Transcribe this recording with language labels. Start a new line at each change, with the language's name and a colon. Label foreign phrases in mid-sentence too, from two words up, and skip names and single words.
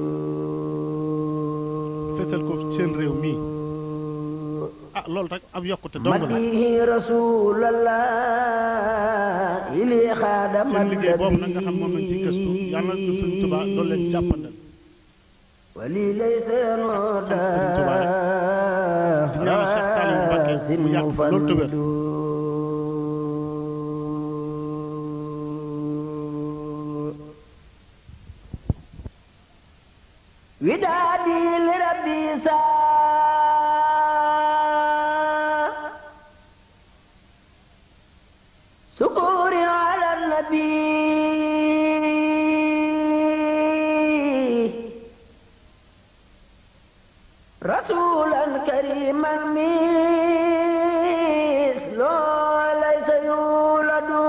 Wolof: fësal ko seen réew mii loolu rek ab yokkute dong la seen liggéey boobu nag nga xam moom lañ ciy gëstu yàlla na Sëriñ Tuubaa doon leen jàppandal sant Sëriñ Tuubaa rek di ñaanal Cheikh Saliou Mbacké mu yàgg fa loolu te wér
Arabic: ودادي لربي سكور على النبي رسولا كريما مثله ليس يولد